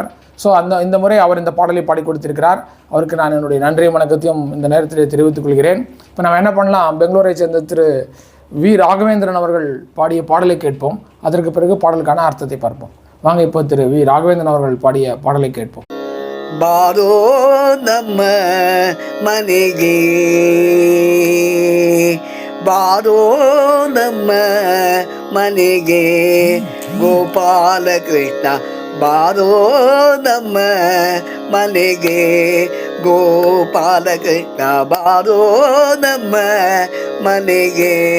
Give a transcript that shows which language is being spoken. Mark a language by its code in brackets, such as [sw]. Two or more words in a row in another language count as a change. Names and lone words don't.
[ta] ஸோ இந்த முறை அவர் இந்த பாடலை பாடி கொடுத்திருக்கிறார். அவருக்கு நான் என்னுடைய நன்றியும் வணக்கத்தையும் இந்த நேரத்தில் தெரிவித்துக் கொள்கிறேன். இப்போ நம்ம என்ன பண்ணலாம், பெங்களூரை சேர்ந்த திரு வி ராகவேந்திரன் அவர்கள் பாடிய பாடலை கேட்போம். அதற்கு பிறகு பாடலுக்கான அர்த்தத்தை பார்ப்போம். வாங்க இப்போ திரு வி ராகவேந்திரன் அவர்கள் பாடிய பாடலை கேட்போம். [kn] ಬಾರೋ ನಮ್ಮ ಮನೆಗೆ, ಬಾರೋ ನಮ್ಮ ಮನೆಗೆ ಗೋಪಾಲ ಕೃಷ್ಣ, ಬಾರೋ ನಮ್ಮ ಮನೆಗೆ ಗೋಪಾಲ ಕೃಷ್ಣ, ಬಾರೋ ನಮ್ಮ ಮನೆಗೆ.